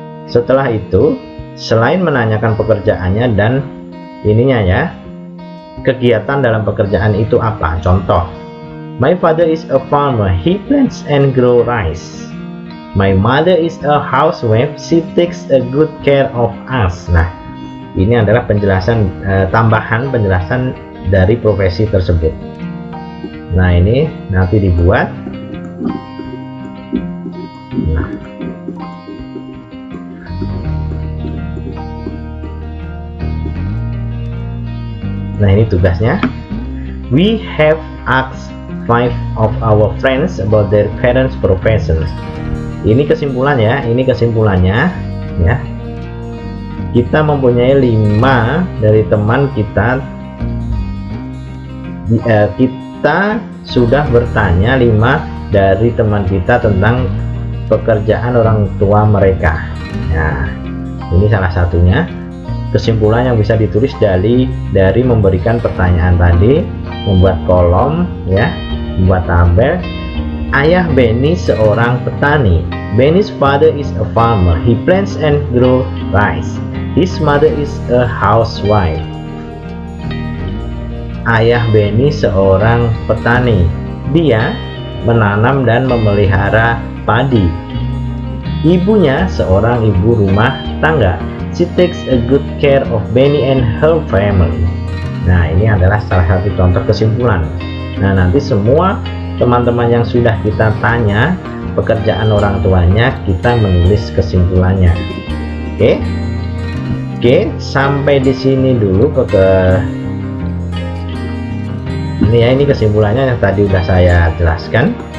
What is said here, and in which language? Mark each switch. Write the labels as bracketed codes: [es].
[id] Setelah itu, selain menanyakan pekerjaannya dan ininya ya, kegiatan dalam pekerjaan itu apa? [en] Contoh, my father is a farmer, he plants and grow rice. My mother is a housewife, she takes a good care of us. [id] Nah, ini adalah penjelasan tambahan penjelasan dari profesi tersebut. Nah, ini nanti dibuat. Nah, ini tugasnya. [en] We have asked 5 of our friends about their parents' professions. [id] Ini kesimpulan ya, ini kesimpulannya ya. Kita mempunyai 5 dari teman kita. Kita sudah bertanya 5 dari teman kita tentang pekerjaan orang tua mereka. Nah, ini salah satunya. Kesimpulan yang bisa ditulis dari memberikan pertanyaan tadi, membuat kolom ya, membuat tabel. Ayah Benny seorang petani. [en] Benny's father is a farmer. He plants and grow rice. His mother is a housewife. [id] Ayah Benny seorang petani. Dia menanam dan memelihara padi. Ibunya seorang ibu rumah tangga. [en] She takes a good care of Benny and her family. [id] Nah, ini adalah salah satu contoh kesimpulan. Nah, nanti semua teman-teman yang sudah kita tanya pekerjaan orang tuanya, kita menulis kesimpulannya. Oke, sampai di sini dulu ini ya, ini kesimpulannya yang tadi sudah saya jelaskan.